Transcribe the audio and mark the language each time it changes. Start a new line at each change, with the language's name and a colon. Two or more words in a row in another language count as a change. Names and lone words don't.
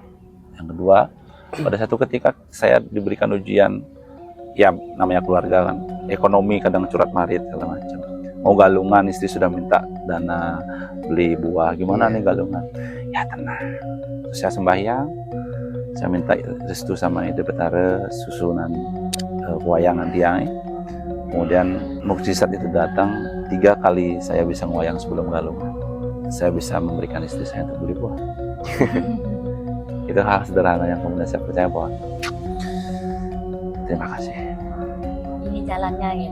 Indonesian: Yang kedua, pada satu ketika saya diberikan ujian, ya namanya keluarga kan, ekonomi kadang curat marit segala macam. Mau galungan, istri sudah minta dana beli buah, gimana nih galungan? Ya tenang. Terus saya sembahyang, saya minta restu sama Ide Betara susunan wayangan tiang. Kemudian mukjizat itu datang, 3 kali saya bisa ngoyang sebelum galungan. Saya bisa memberikan istri saya untuk beli buah. Itu hal sederhana yang kemudian saya percaya bahwa terima kasih. Ini jalannya gitu.